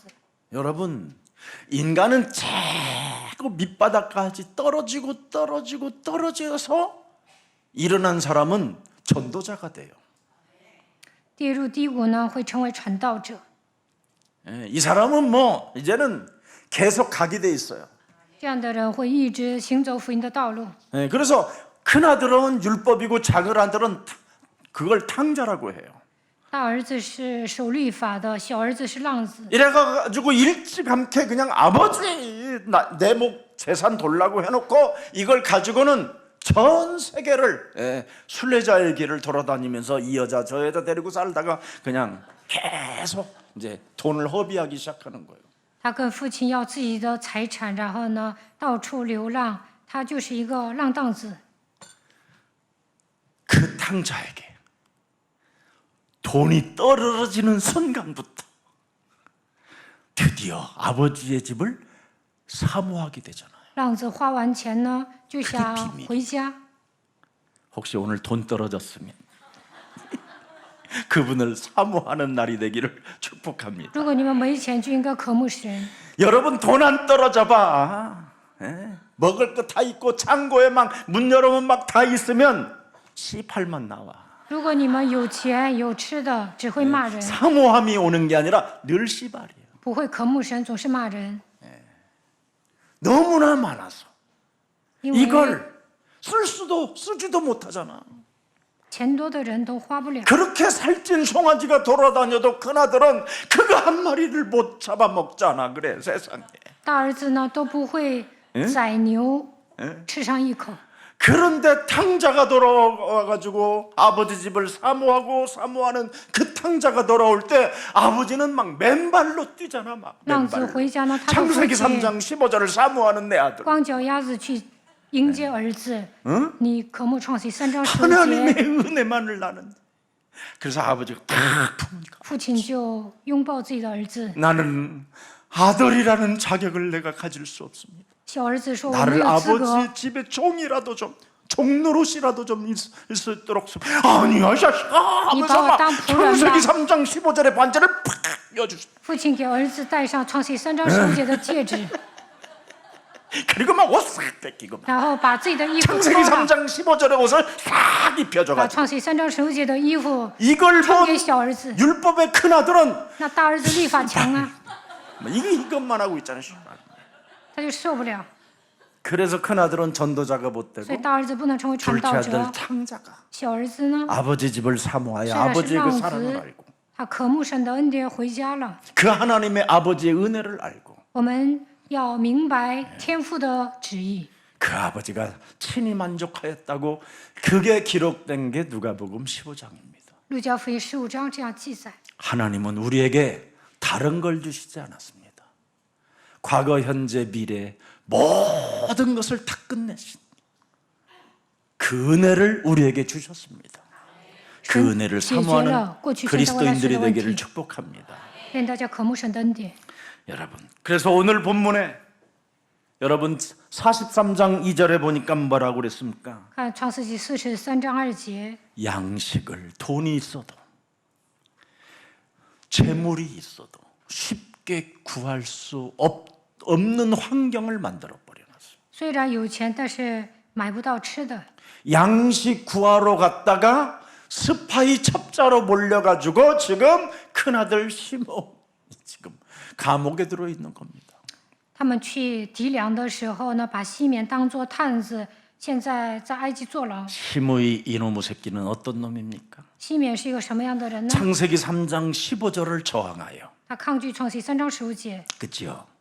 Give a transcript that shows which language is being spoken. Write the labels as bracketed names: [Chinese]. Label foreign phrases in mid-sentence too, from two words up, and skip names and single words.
[Korean] 여러분, 인간은 자꾸 밑바닥까지 떨어져서 일어난 사람은 전도자가 돼요. [Chinese] 跌入低谷呢，会成为传道者。 [Korean] 이 사람은 뭐 이제는 계속 가게 돼 있어요. [Chinese] 这样的人会一直行走福音的道路。 [Korean] 그래서 큰 아들은 율법이고 작은 아들은 그걸 탕자라고 해요. [Chinese] 大儿子是守律法的，小儿子是浪子。 [Korean] 이래가지고 일찌감치 그냥 아버지 내 목 재산 돌라고 해놓고 이걸 가지고는 전 세계를 순례자의 길을 돌아다니면서 이 여자 저 여자 데리고 살다가 그냥 계속 이제 돈을 허비하기 시작하는 거예요. [Chinese] 他跟父亲要自己的财产，然后呢到处流浪，他就是一个浪荡子。 [Korean] 그 탕자에게 돈이 떨어지는 순간부터 드디어 아버지의 집을 사모하게 되잖아요. [Chinese] 浪子花完钱呢，就想回家。 [Korean] 혹시 오늘 돈 떨어졌으면 그분을 사모하는 날이 되기를 축복합니다. [Chinese] 如果你们没钱，就应该渴慕神。 [Korean] 여러분 돈 안 떨어져 봐. 먹을 거 다 있고 창고에 막 문 열어면 막 다 있으면 C8만 나와. [Chinese] 如果你们有钱有吃的，只会骂人， [Korean] 사모함이 오는 게 아니라 늘 씨발이에요. [Chinese] 不会渴慕神，总是骂人。 [Korean] 너무나 많아서 [Chinese] 因为 [Korean] 이걸 쓰지도 못하잖아. [Chinese] 钱多的人都花不了。 [Korean] 그렇게 살찐 송아지가 돌아다녀도 큰아들은 그거 한 마리를 못 잡아먹잖아. 그래 세상에. [Chinese] 大儿子呢都不会宰牛，吃上一口。 [Korean] 그런데 탕자가 돌아와가지고 아버지 집을 사모하는 그 탕자가 돌아올 때 아버지는 막 맨발로 뛰잖아. 막 [Chinese] 浪子 [Korean] 맨발로. [Chinese] 回家呢，他的父 [Korean] 창세기 [Chinese] 亲 [Korean] 3장 15절을 사모하는 내 아들. [Chinese] 光脚丫子去迎接儿子。你渴慕创世3章15 [Korean] 하나님의 [Chinese] 节， [Korean] 은혜만을 나는. 그래서 아버지가 탁 품으니까 [Chinese] 父亲就拥抱自己的儿子。 [Korean] 나는 아들이라는 자격을 내가 가질 수 없습니다. [Chinese] 小儿子说：“我没 [Korean] 나를 [Chinese] 有资格， [Korean] 아버지 집에 종이라도 좀 종노릇이라도 좀 있을 수 있도록 아니야 자식아 하면서 막 창세기 3장 15절의 반절을 팍 여주세요. [Chinese] 父亲给儿子戴上创世3章15节的戒指， [Korean] 그리고 막 옷 싹 뺏기고 [Chinese] 然后把自己的衣服 [Korean] 창세기 [Chinese] 脱了， [Korean] 3장 15절의 옷을 싹 [Chinese] 把 [Korean] 입혀줘가지고 [Chinese] 创世3章15节的衣服 [Korean] 이걸 [Chinese] 穿给 [Korean] 본 [Chinese] 小儿子。 [Korean] 율법의 큰아들은 [Chinese] 那大儿子律法强啊， [Korean] 이것만 하고 있잖아요. [Chinese] 他就受不了， [Korean] 그래서 큰아들은 전도자가 못 [Chinese] 所以 [Korean] 되고 [Chinese] 大儿子不能成为传 [Korean] 둘째 [Chinese] 道 [Korean] 아들 [Chinese] 者， [Korean] 탕자가 [Chinese] 小儿子呢， [Korean] 아버지 집을 사모하여 [Chinese] 虽然是 [Korean] 아버지의 그 [Chinese] 浪 [Korean] 사랑을 [Chinese] 子 [Korean] 알고 ， [Chinese] 他渴慕神的恩典回家了。 [Korean] 그 하나님의 아버지의 은혜를 알고 [Chinese] 我们要明白天父的旨意。 [Korean] 그 아버지가 친히 만족하였다고 그게 기록된 게 누가복음 15장입니다. [Chinese] 路加福音15章这样记载： [Korean] 하나님은 우리에게 다른 걸 주시지 않았습니다. 과거, 현재, 미래 모든 것을 다 끝내신 그 은혜를 우리에게 주셨습니다. 그 은혜를 사모하는 그리스도인들이 되기를 축복합니다. [Chinese] 愿大家渴慕神的恩典。 [Korean] 여러분, 그래서 오늘 본문에 여러분 43장 2절에 보니까 뭐라고 그랬습니까? [Chinese] 看创世纪43章2节， [Korean] 양식을 돈이 있어도 재물이 있어도 쉽게 구할 수 없는 환경을 만들어 버려놨어요. [Chinese] 虽然有钱，但是买不到吃的。 [Korean] 양식 구하러 갔다가 스파이 첩자로 몰려가지고 지금 큰아들 시몬 지금 감옥에 들어 있는 겁니다. [Chinese] 他们去籴粮的时候呢，把西缅当作探子，现在在埃及坐牢。 [Korean] 시므이 이놈의 새끼는 어떤 놈입니까? [Chinese] 西缅是一个什么样的人呢？ [Korean] 창세기 3장 15절을 저항하여 [Chinese] 他抗拒创世3章15节， [Korean] 그죠?